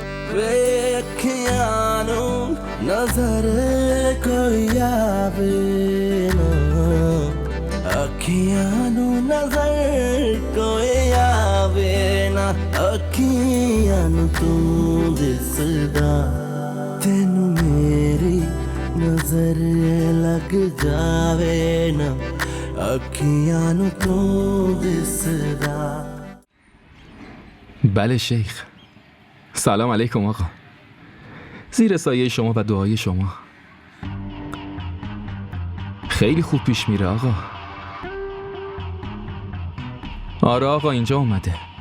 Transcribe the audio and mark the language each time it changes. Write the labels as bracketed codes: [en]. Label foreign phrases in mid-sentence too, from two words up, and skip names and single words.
[pa] ਅੱਖੀਆਂ ਨਜ਼ਰ ਕੋਈ ਆਵੇ ਨਾ ਅੱਖੀਆਂ ਨਜ਼ਰ ਕੋਈ ਆਵੇ ਨਾ ਅੱਖੀਆਂ ਤੂੰ ਦਿਸਦਾ ਤੈਨੂੰ ਮੇਰੀ ਨਜ਼ਰ ਲੱਗ ਜਾਵੇ ਨਾ ਅੱਖੀਆਂ ਤੂੰ ਦਿਸਦਾ. [fa] بله شیخ. سلام علیکم آقا. زیر سایه شما و دعای شما. خیلی خوب پیش میره آقا. آره آقا اینجا اومده.